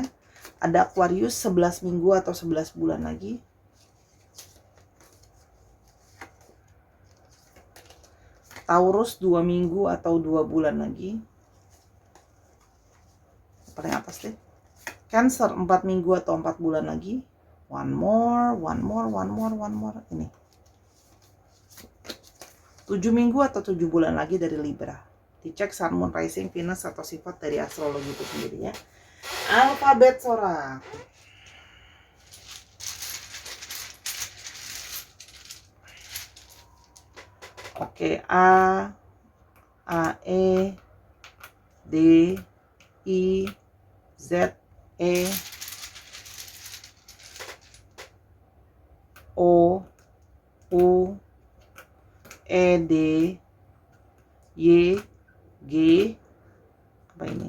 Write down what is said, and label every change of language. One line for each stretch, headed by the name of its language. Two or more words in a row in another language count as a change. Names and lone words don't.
Indonesian: Ada Aquarius 11 minggu atau 11 bulan lagi. Taurus 2 minggu atau 2 bulan lagi. Paling atas deh. Cancer 4 minggu atau 4 bulan lagi.
English: One more.
Indonesian: Ini 7 minggu atau 7 bulan lagi dari Libra. Dicek Sun, Moon, Rising, Venus atau sifat dari astrologi itu sendiri ya. Alfabet Sora. Oke, A, E, D, I, Z, E, O, U, E, D, Y, G, apa ini?